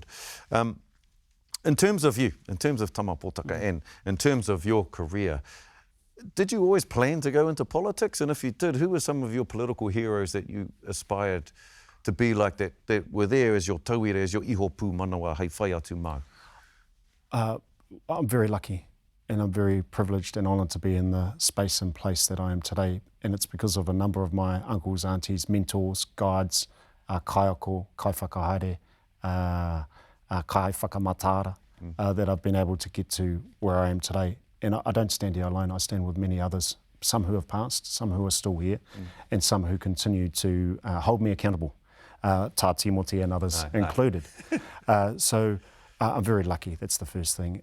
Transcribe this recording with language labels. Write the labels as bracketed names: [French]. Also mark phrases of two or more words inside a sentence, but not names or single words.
[English] In terms of you, in terms of Tama Potaka, and in terms of your career, did you always plan to go into politics? And if you did, who were some of your political heroes that you aspired to be like, that were there as your tauire, as your [Māori] iho pū manawa hei whai atu mau? [English] I'm very lucky and I'm very privileged and honoured to be in the space and place that I am today. And it's because of a number of my uncles, aunties, mentors, guides, [Māori] kaiako, kai whakahaere, kai whakamatara, [English] that I've been able to get to where I am today. And I don't stand here alone, I stand with many others, some who have passed, some who are still here, and some who continue to hold me accountable, Tā Timoti and others included. So I'm very lucky, that's the first thing.